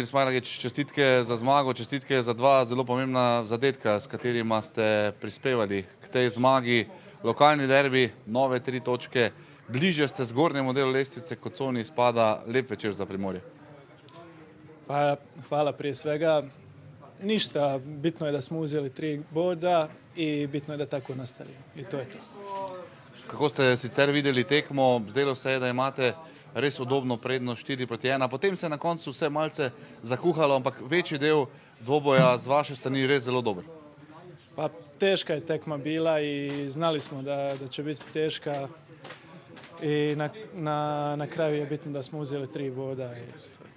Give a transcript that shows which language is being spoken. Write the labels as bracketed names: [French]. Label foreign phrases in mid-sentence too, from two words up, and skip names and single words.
[Slovenian] Smajlagić, čestitke za zmago, čestitke za 2 zelo pomembna zadetka, s katerima ste prispevali k tej zmagi. Lokalni derbi, nove 3 točke, bližje ste zgornjemu delu lestvice kot coni izpada. Lep večer za Primorje. [Croatian] Pa hvala prije svega. Ništa, bitno je da smo uzeli 3 boda i bitno je da tako nastavimo. I to je to. [Slovenian] Kako ste sicer videli tekmo? Zdelo se je, da imate res udobno prednost 4-1. Potem se je na koncu vse malce zakuhalo, ampak večji del dvoboja z vaše strani res zelo dober. [Croatian] Pa teška je tekma bila i znali smo da će biti teška i na kraju je bitno da smo uzeli 3 boda.